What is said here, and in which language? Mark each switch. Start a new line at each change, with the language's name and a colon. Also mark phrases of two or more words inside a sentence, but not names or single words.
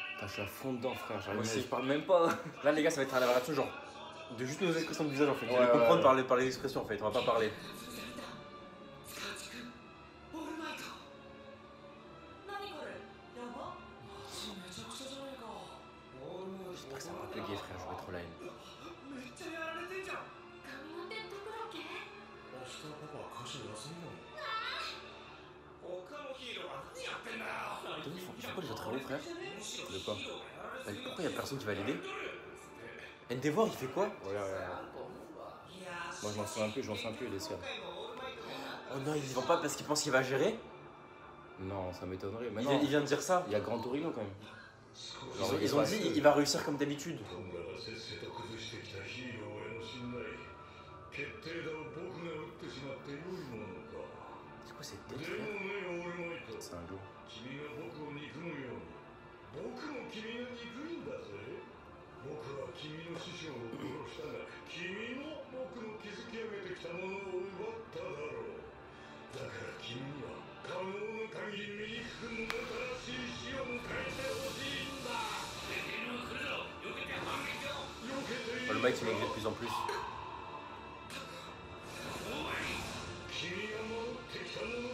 French: je suis à fond dedans, frère. Moi J'arrive, aussi. je parle même pas. Là, les gars, ça va être la variation genre de juste nos expressions de visage en fait. Vous Ouais, allez ouais, comprendre ouais. par les expressions en fait. On va pas parler.
Japanese: オールマイト何これやばマジめちゃくちゃじゃないかオールマイト
French: J'espère que ça va pas bugger, frère. J'aurais trop la haine.
Japanese: めっちゃやられてんじゃん神の手どこだっけ明日パパは会社休みなの他のヒーローは何やってんだよ
French: Ils font quoi les autres héros, frère? De quoi? Bah, pourquoi y a personne qui va l'aider? Endeavor, il fait quoi? Regarde, regarde. Moi, je m'en souviens plus, les sœurs. Oh non, ils y vont pas parce qu'ils pensent qu'il va gérer? Non, ça m'étonnerait. Mais Il non, vient de dire ça. il y a Grand Torino quand même. Ils ont dit il va réussir comme d'habitude.
Japanese: トムラがせっせと崩してきたヒーローへの信頼決定打を僕が打ってしまって良いものか
French: C'est quoi cette
Japanese: で
French: tête,
Japanese: も
French: frère?
Japanese: ねオールマイト
French: C'est un loup.
Japanese: 君が僕を憎むように僕も君が憎いんだぜ僕は君の師匠を殺したが君も僕の築き上げてきたものを奪っただろうだから君には可能な限り醜くもたらしい死を迎えてほしいんだ避けてい
French: Oh, le mec il maigrit de plus en plus.
Japanese: 君が守ってきたものを奪う